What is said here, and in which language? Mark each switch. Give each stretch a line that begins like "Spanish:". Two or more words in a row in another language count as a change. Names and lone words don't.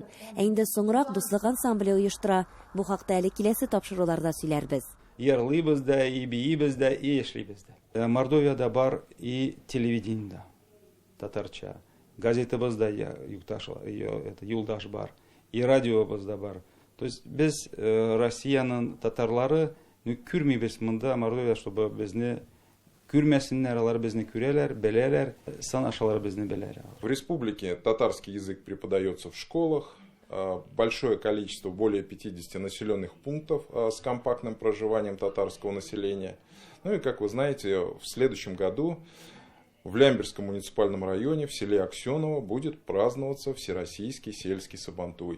Tatar: Ә инде соңрак дуслык ансамбле оештыра. Бу хакта әле киләсе тапшыруларда сөйләрбез. Ярлыйбыз да, и биибез да, и эшлибез да. Мордовияда бар и телевидениеда татарча. Газетабыз да юлдаш бар. И радиобыз да бар.
Russian: То есть
Tatar: без Россияның татарлары күрмибез монда Мордовия, чтобы безне күрмәсеннәр, алар безне күрәләр, беләләр, санашалар безне беләләр.
Russian: В республике татарский язык преподается в школах. Большое количество, более 50 населенных пунктов с компактным проживанием татарского населения. Ну и, как вы знаете, в следующем году в Лямберском муниципальном районе в селе Аксеново будет праздноваться Всероссийский сельский сабантуй.